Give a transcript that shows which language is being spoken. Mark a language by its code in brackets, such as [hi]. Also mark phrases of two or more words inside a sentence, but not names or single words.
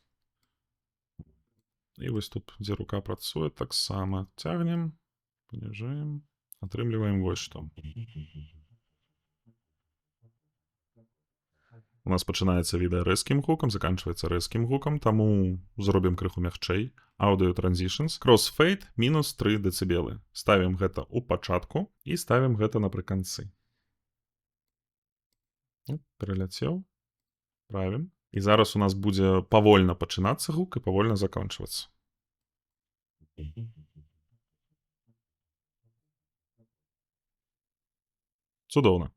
[be] І вось тут, дзе рука працуе, таксама цягнем, паніжаем, атрымліваем вось што. У нас пачынаецца відэа рэзкім гукам, заканчваецца рэзкім гукам, таму зробім крыху мягчэй. [en] Audio Transitions. Crossfade мінус 3 дБ. [be] Ставім гэта ў пачатку і ставім гэта напрыканцы. Пераляцеў. Правім. І зараз у нас будзе павольна пачынацца гук і павольна заканчвацца. Цудоўна.